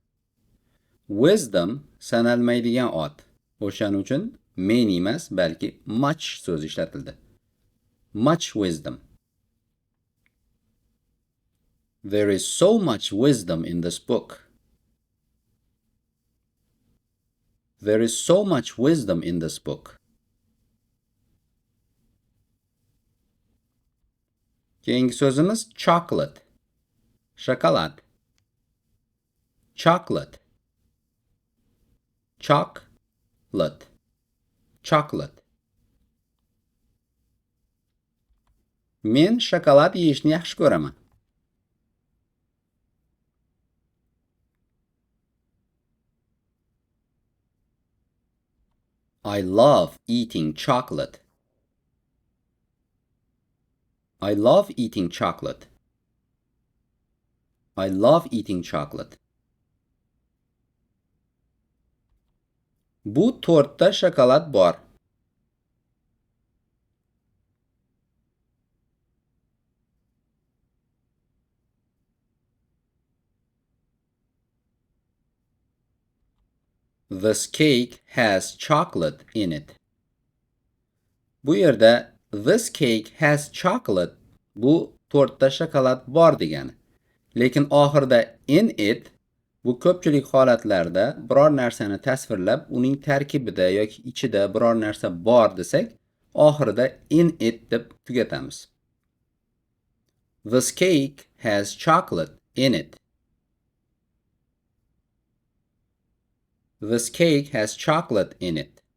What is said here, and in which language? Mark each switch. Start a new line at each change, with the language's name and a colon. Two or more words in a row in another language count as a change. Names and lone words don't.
Uzbek: Wisdom sanalmaydigan ot. O'shaning uchun many emas, balki much so'zi ishlatildi.
English: Much wisdom. There is so much wisdom in this book. There is so much wisdom in this book.
Uzbek: Keyingi so'zimiz chocolate. Shokolad.
English: Chocolate. Chocolate. Chocolate.
Uzbek: Men shokolad yeyishni yaxshi ko'raman.
English: I love eating chocolate. I love eating chocolate. I love eating chocolate.
Uzbek: Bu tortda shokolad bor.
English: This cake has chocolate in it.
Uzbek: Bu yerda
English: this cake has chocolate
Uzbek: bu tortda shokolad bor degani. Lekin oxirida
English: in it
Uzbek: bu ko'pchilik holatlarda biror narsani tasvirlab, uning tarkibida yoki ichida biror narsa bor desak, oxirida
English: in it
Uzbek: deb tugatamiz.
English: This cake has chocolate in it. This cake has chocolate in it.